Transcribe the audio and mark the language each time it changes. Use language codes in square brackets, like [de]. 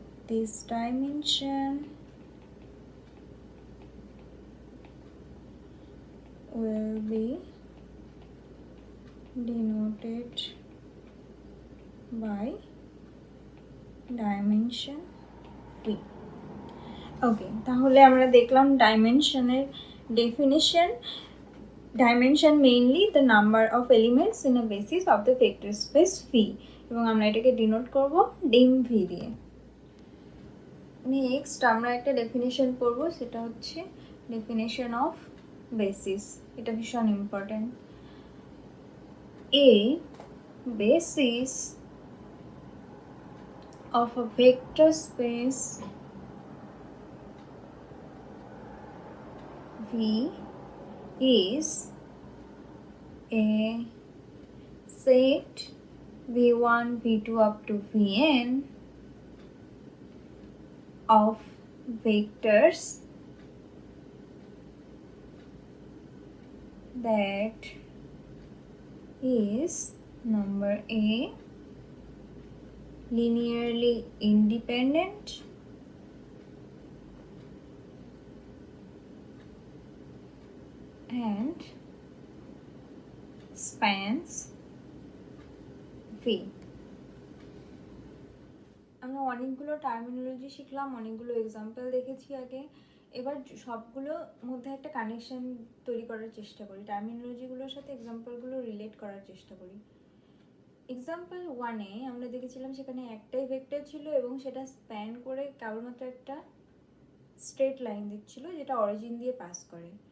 [en] This dimension will be denoted by dimension v. [bn] ওকে, তাহলে আমরা দেখলাম ডাইমেনশনের definition. [en] dimension mainly the number of elements in a basis of the vector space V, [bn] এবং আমরা এটাকে denote করব ডিম ভি দিয়ে। নেক্সট আমরা একটা ডেফিনেশন পড়বো, সেটা হচ্ছে ডেফিনেশন অফ বেসিস। এটা ভীষণ important. [en] A basis of a vector space V is a set V1, V2 up to Vn of vectors that is number A linearly independent and spans V. [bn] আমরা অনেকগুলো terminology শিখলাম, অনেকগুলো example দেখেছি আগে। এবার সবগুলো মধ্যে একটা কানেকশন তৈরি করার চেষ্টা করি, টার্মিনোলজিগুলোর সাথে এক্সাম্পলগুলো রিলেট করার চেষ্টা করি। এক্সাম্পল 1-এ আমরা দেখেছিলাম সেখানে একটাই ভেক্টর ছিল এবং সেটা স্প্যান করে কেবলমাত্র একটা স্ট্রেট লাইন দিচ্ছিল যেটা অরিজিন দিয়ে পাস করে।